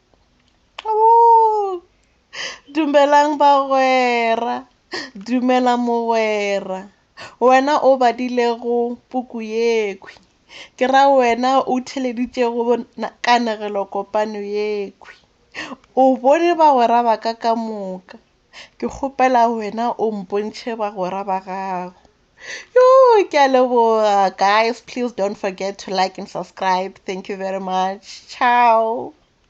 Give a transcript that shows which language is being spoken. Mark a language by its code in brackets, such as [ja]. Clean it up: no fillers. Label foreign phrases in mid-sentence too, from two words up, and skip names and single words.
[nso] Dumelang bagwera, dumela mogwera, wena o badilego puku yekhwi, ke ra wena o theleditšego kanegelo kopano yekhwi. O bone bagwera ba ka moka, ke kgopela wena o mpontšhe bagwera ba gago. Ke a leboga. [en] Guys, please don't forget to like and subscribe. Thank you very much. Ciao.